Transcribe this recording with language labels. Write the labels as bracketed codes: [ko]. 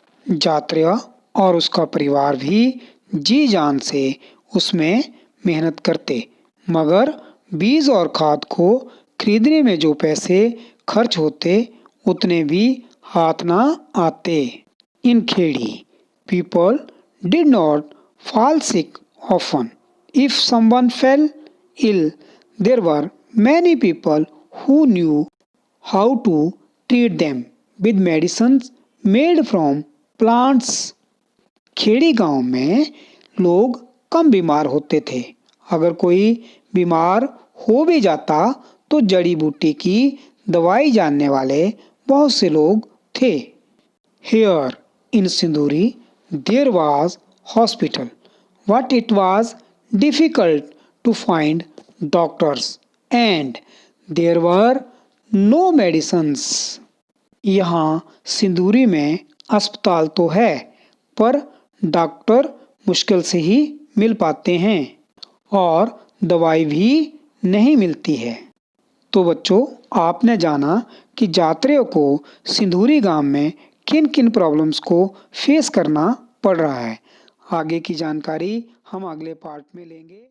[hi] जात्रेय और उसका परिवार भी जी जान से उसमें मेहनत करते मगर बीज और खाद को खरीदने में जो पैसे खर्च होते उतने भी हाथ ना आते। [en] In Khedi, people did not fall sick often. If someone fell ill, there were many people who knew how to treat them with medicines made from plants. [hi] Khedi गांव में लोग कम बीमार होते थे। अगर कोई बीमार हो भी जाता तो जड़ी बूटी की दवाई जानने वाले बहुत से लोग थे। [en] Here in Sinduri there was hospital, but it was difficult to find doctors and there were no medicines. [hi] यहाँ सिंदूरी में अस्पताल तो है पर डॉक्टर मुश्किल से ही मिल पाते हैं और दवाई भी नहीं मिलती है। तो बच्चों आपने जाना कि जात्रेय को सिंदूरी गांव में किन किन प्रॉब्लम्स को फेस करना पड़ रहा है। आगे की जानकारी हम अगले पार्ट में लेंगे।